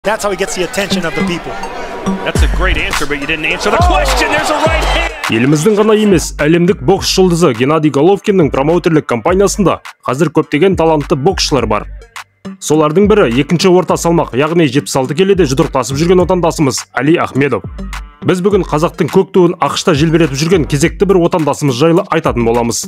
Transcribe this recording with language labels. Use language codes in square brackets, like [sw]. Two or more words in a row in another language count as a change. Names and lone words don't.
[en] That's how he gets the attention of the people. That's a great answer, but you didn't answer the question. There's a right hand. [kk] Еліміздің ғана емес, әлемдік бокс жұлдызы Геннадий Головкиннің промоутерлік компаниясында қазір көптеген талантты боксшылар бар. Солардың бірі екінші орта салмақ, яғни 76 келіде жұдырықтасып жүрген отандасымыз Али Ахмедов. Біз бүгін қазақтың көк туын ақшта желбіретіп жүрген кезекті бір отандасымыз жайлы айтатын боламыз.